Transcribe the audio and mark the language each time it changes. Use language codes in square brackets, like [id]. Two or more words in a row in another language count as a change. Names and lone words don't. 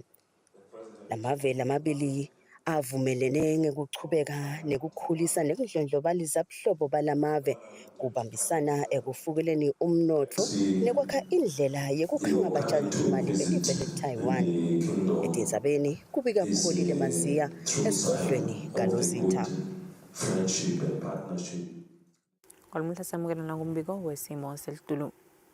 [ss] Lamave lamabili avumelene ngekuchubeka nekukhulisa nekudlondlobalisa buhlobo balamave kubambisana ekufukuleni umnotho nekwakha indlela yekukhanga abatshantimali belive leTaiwan. Etindzabeni kubika Pholile Maziya esigodlweni kaLozitha. [en] Friendship and partnership. [ss] Olumhla samukela nakumbiko wesimo selitulu.